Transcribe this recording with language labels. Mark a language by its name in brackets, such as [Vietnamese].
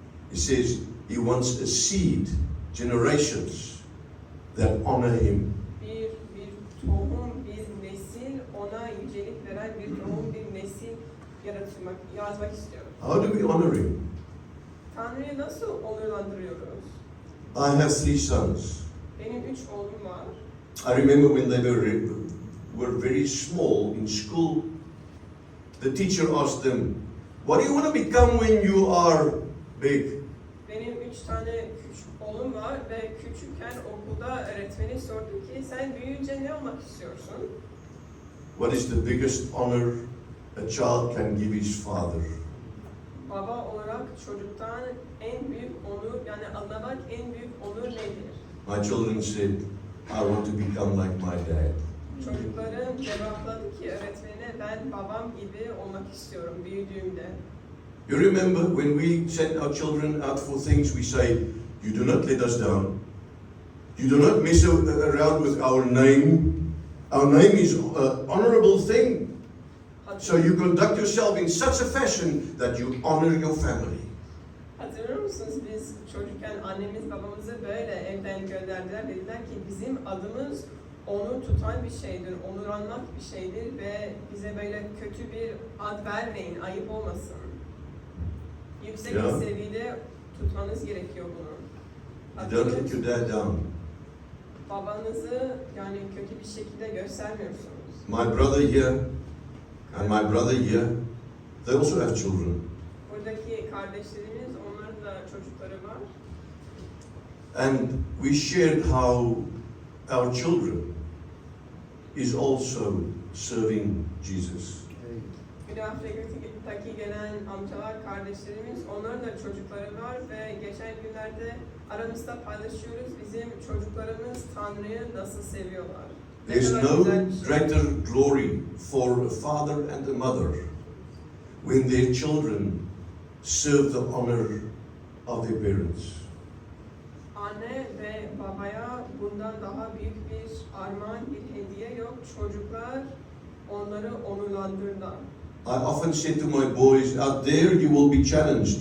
[English] He says He wants a seed, generations that honor Him. [Turkish] Bir tohum, bir nesil, ona yücelik veren bir tohum, bir nesil yazmak istiyor. [English] How do we honor Him? [Turkish] Tanrı'yı nasıl onurlandırıyoruz? [English] I have 3 sons. [Turkish] Benim 3 oğlum var. [English] I remember when they were very small in school, the teacher asked them, what do you want to become when you are big? [Turkish] Benim 3 tane küçük oğlum var ve küçükken okulda öğretmeni sordu ki sen büyüyünce ne olmak istiyorsun? [English] What is the biggest honor a child can give his father? [Turkish] Baba olarak çocuktan en büyük onur, yani alınacak en büyük onur nedir? [English] My children said, I want to become like my dad. [Turkish] Çocuklarım cevapladı ki öğretmenine ben babam gibi olmak istiyorum büyüdüğümde. [English] You remember when we send our children out for things, we say, you do not let us down. You do not mess around with our name. Our name is an honorable thing. So you conduct yourself in such a fashion that you honor your family. [Turkish] Hatırlıyor musunuz, biz çocukken annemiz babamızı böyle evden gönderdiler, dediler ki bizim adımız onu tutan bir şeydir, onurlanmak bir şeydir ve bize böyle kötü bir ad vermeyin, ayıp olmasın. Yüksek Ya. bir seviyede tutmanız gerekiyor bunu. [English] You don't let your dad down. [Turkish] Babanızı yani kötü bir şekilde göstermiyorsunuz. [English] My brother here and my brother here, they also have children. [Turkish] Buradaki kardeşlerimiz, onların da çocukları var. [English] And we shared how our children is also serving Jesus. [Turkish] Güney Afrika'daki gelen amcalar, kardeşlerimiz, onların da çocukları var ve geçen günlerde aramızda paylaşıyoruz. Bizim çocuklarımız Tanrı'yı nasıl seviyorlar. Ne [English] There's [Turkish] kadar [English] no [Turkish] güzel bir şey. [English] greater glory for a father and a mother when their children serve the honor of their parents. [Turkish] Anne ve babaya bundan daha büyük bir armağan, bir hediye yok. çocuklar onları onurlandırırlar. [English] I often said to my boys, out there you will be challenged.